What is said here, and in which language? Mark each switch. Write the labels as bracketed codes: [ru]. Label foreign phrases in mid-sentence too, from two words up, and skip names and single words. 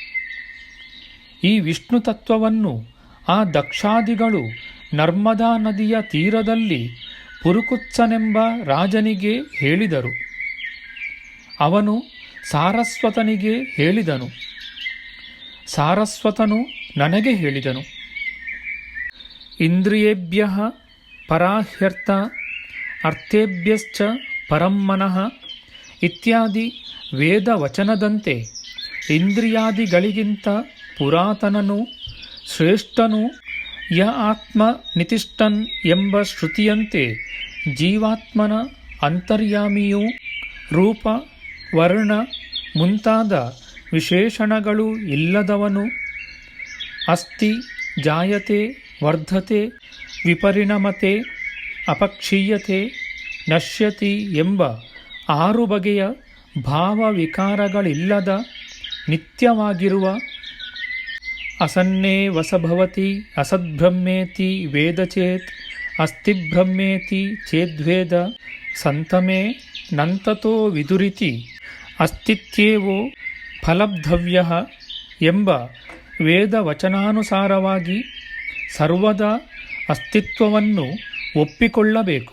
[kn] ಈ ವಿಷ್ಣು ತತ್ವವನ್ನು ಆ ದಕ್ಷಾದಿಗಳು ನರ್ಮದಾ ನದಿಯ ತೀರದಲ್ಲಿ ಪುರುಕುತ್ಸನೆಂಬ ರಾಜನಿಗೆ ಹೇಳಿದರು. ಅವನು ಸಾರಸ್ವತನಿಗೆ ಹೇಳಿದನು. ಸಾರಸ್ವತನು ನನಗೆ ಹೇಳಿದನು. [sa] ಇಂದ್ರಿಯೇಭ್ಯಃ ಪರಾಹ್ಯರ್ಥ ಅರ್ಥೇಭ್ಯಶ್ಚ ಪರಂ ಮನಃ [kn] ಇತ್ಯಾದಿ ವೇದ ವಚನದಂತೆ ಇಂದ್ರಿಯಾದಿಗಳಿಗಿಂತ ಪುರಾತನನೂ ಶ್ರೇಷ್ಠನೂ [sa] ಯ ಆತ್ಮ ನಿತಿಷ್ಠನ್ [kn] ಎಂಬ ಶ್ರುತಿಯಂತೆ ಜೀವಾತ್ಮನ ಅಂತರ್ಯಾಮಿಯೂ ರೂಪ ವರ್ಣ ಮುಂತಾದ ವಿಶೇಷಣಗಳು ಇಲ್ಲದವನು [sa] ಅಸ್ತಿ ಜಾಯತೆ ವರ್ಧತೆ ವಿಪರಿಣಮತೆ ಅಪಕ್ಷೀಯತೆ ನಶ್ಯತಿ [kn] ಎಂಬ 6 ಬಗೆಯ ಭಾವವಿಕಾರಗಳಿಲ್ಲದ ನಿತ್ಯವಾಗಿರುವ [sa] ಅಸನ್ನೇ ವಸಭವತಿ ಅಸದ್ಬ್ರಹ್ಮೇತಿ ವೇದಚೇತ್ ಅಸ್ತಿಬ್ರಹ್ಮೇತಿ ಚೇದ್ವೇದ ಸಂತಮೇ ನಂತತೋ ವಿದುರಿತಿ ಅಸ್ತಿತ್ಯೇವೋ ಫಲಬ್ಧವ್ಯಃ [kn] ಎಂಬ ವೇದ ವಚನಾನುಸಾರವಾಗಿ ಸರ್ವದ ಅಸ್ತಿತ್ವವನ್ನು ಒಪ್ಪಿಕೊಳ್ಳಬೇಕು.